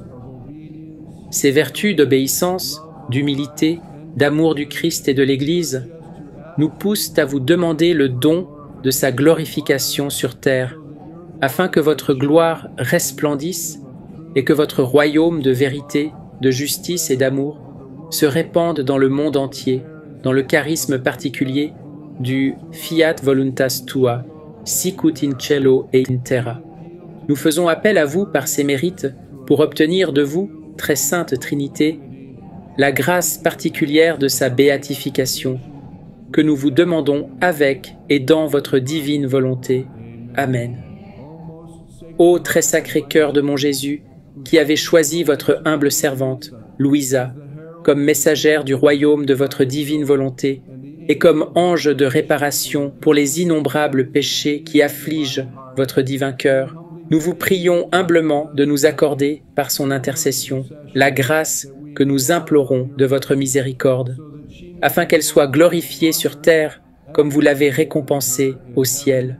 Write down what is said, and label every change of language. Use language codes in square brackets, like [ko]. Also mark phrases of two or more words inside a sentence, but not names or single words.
[fr] Ces vertus d'obéissance, d'humilité, d'amour du Christ et de l'Église nous poussent à vous demander le don de sa glorification sur terre, afin que votre gloire resplendisse et que votre royaume de vérité, de justice et d'amour se répande dans le monde entier, dans le charisme particulier du [la] Fiat Voluntas Tua, Sicut in cielo et in terra. [fr] Nous faisons appel à vous par ces mérites pour obtenir de vous, très sainte Trinité, la grâce particulière de sa béatification, que nous vous demandons avec et dans votre divine volonté. Amen. Ô très sacré cœur de mon Jésus, qui avez choisi votre humble servante, Luisa, comme messagère du royaume de votre divine volonté, et comme ange de réparation pour les innombrables péchés qui affligent votre divin cœur, nous vous prions humblement de nous accorder, par son intercession, la grâce que nous implorons de votre miséricorde, afin qu'elle soit glorifiée sur terre comme vous l'avez récompensée au ciel.